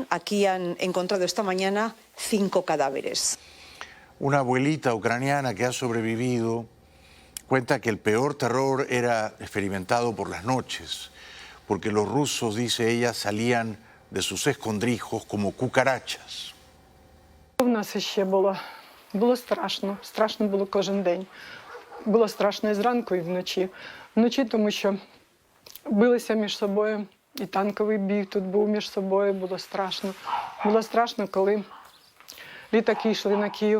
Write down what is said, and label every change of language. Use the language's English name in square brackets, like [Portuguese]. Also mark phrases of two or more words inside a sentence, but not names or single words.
[Spanish] Aquí han encontrado esta mañana 5 cadáveres. Una abuelita ucraniana que ha sobrevivido cuenta que el peor terror era experimentado por las noches, porque los rusos, dice ella, salían de sus escondrijos como cucarachas. [Ukrainian] У нас ще було страшно. Страшно було кожен день. Було страшно і зранку, і вночі. Вночі, тому що билися між собою. І танковий бій тут був між собою, було страшно. Було страшно, коли літаки йшли на Київ.